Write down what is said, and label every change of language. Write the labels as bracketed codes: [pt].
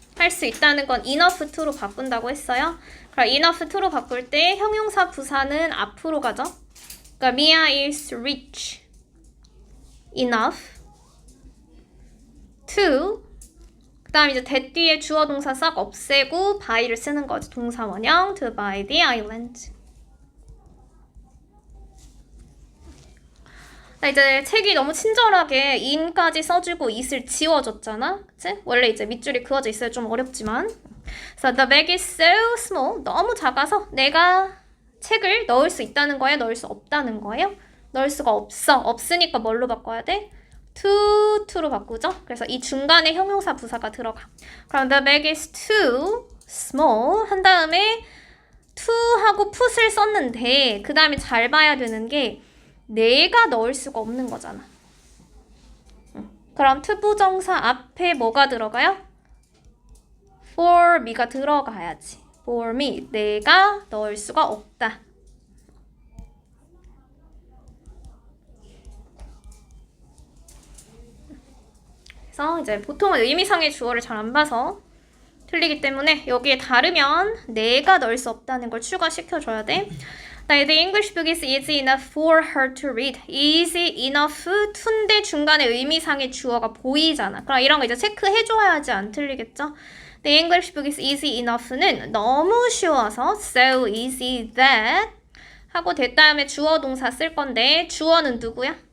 [ko] 할 수 있다는 건 enough to로 바꾼다고 했어요. 그럼 enough to로 바꿀 때 형용사 부사는 앞으로 가죠. 그러니까 [en] Mia is rich enough to [ko] 그 다음 이제 that 뒤에 주어 동사 싹 없애고 by를 쓰는 거지. 동사 원형 [en] to buy the island. [ko] 이제 책이 너무 친절하게 in까지 써주고 it을 지워줬잖아. 그치? 원래 이제 밑줄이 그어져 있어야 좀 어렵지만. [en] So the bag is so small. [ko] 너무 작아서 내가 책을 넣을 수 있다는 거예요? 넣을 수 없다는 거예요? 넣을 수가 없어. 없으니까 뭘로 바꿔야 돼? to로 바꾸죠? 그래서 이 중간에 형용사 부사가 들어가. 그럼 [en] the bag is too small [ko] 한 다음에 to하고 put을 썼는데 그 다음에 잘 봐야 되는 게 내가 넣을 수가 없는 거잖아. 그럼 투부정사 앞에 뭐가 들어가요? for me가 들어가야지. for me, 내가 넣을 수가 없다. 그래서 이제 보통은 의미상의 주어를 잘 안 봐서 틀리기 때문에 여기에 다르면 내가 넣을 수 없다는 걸 추가시켜줘야 돼. [en] The English book is easy enough for her to read. [ko] easy enough to인데 중간에 의미상의 주어가 보이잖아. 그럼 이런 거 이제 체크해줘야지 안 틀리겠죠? [en] The English book is easy enough [ko] 는 너무 쉬워서 so easy that 하고 된 다음에 주어 동사 쓸 건데 주어는 누구야?